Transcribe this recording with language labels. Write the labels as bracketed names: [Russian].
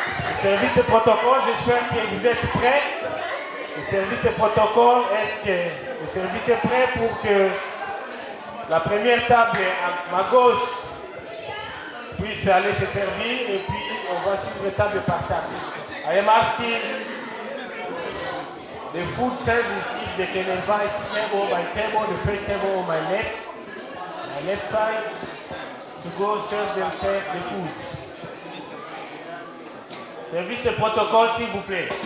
[French] Le service de protocole, j'espère que vous êtes prêts. Le service de protocole, est-ce que le service est prêt pour que la première table à ma gauche puisse aller se servir et puis on va suivre table par table. [English] I am asking the food service if they can invite table by table, the first table on my left side, to go serve themselves the foods. [French] Service de protocole, s'il vous plaît.